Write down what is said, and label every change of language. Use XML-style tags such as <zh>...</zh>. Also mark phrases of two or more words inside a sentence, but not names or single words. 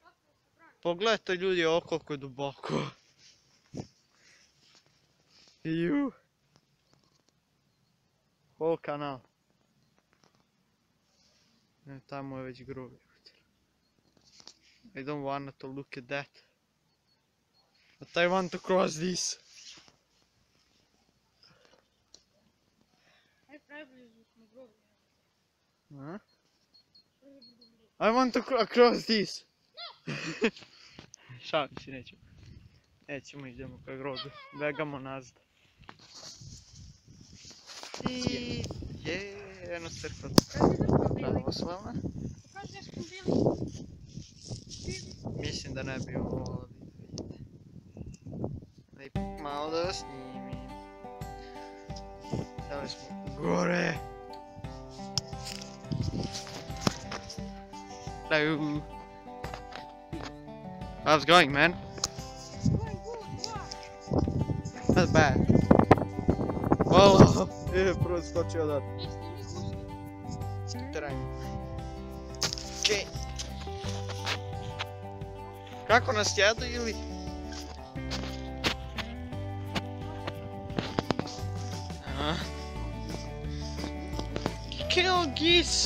<bs>Pogledajte ljudi ovo koliko je duboko. Ju. Ovo kanal. Ne, tamo je već groblje.</bs> <en>I don't wanna to look at that. But I want to cross this.</en> <bs>Aj preblizu smo groblje.</bs> <en>Huh? I want to cross this.</en> <bs>Šalim se, nećemo. Nećemo, idemo ka groblju. Begamo nazad. I jedno crkva. Pravoslava. Pokaži gdje smo bili. Mislim da ne bi ovo volio da vidite. Da ipak malo da vas snimim. smo gore.</bs> <en>Hello. How's it going, man? Not bad.</en> <bs>Hvala. Prvo skočio da. Teren. Okej. Kako nas jedu ili?</bs> <en>Kill geese.</en>